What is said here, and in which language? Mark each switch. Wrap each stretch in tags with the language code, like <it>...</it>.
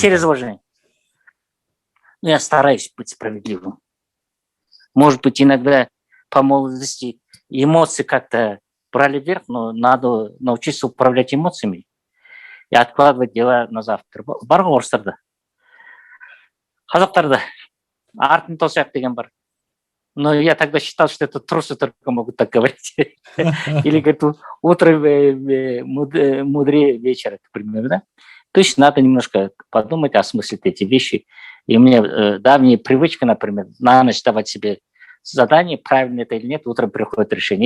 <ru>Через уважение. Я стараюсь быть справедливым. Может быть, иногда по молодости эмоции как-то брали вверх, но надо научиться управлять эмоциями и откладывать дела на завтра.</ru> <kk>Бар ғой орыстарда. Қазақтарда артын тосақ деген бар.</kk> <ru>Но я тогда считал, что это трусы только могут так говорить. Или, говорит, утро мудрее вечера, к примеру, да? То есть надо немножко подумать, осмыслить эти вещи. И у меня давняя привычка, например, на ночь давать себе задание, правильно это или нет, утром приходит решение.</ru>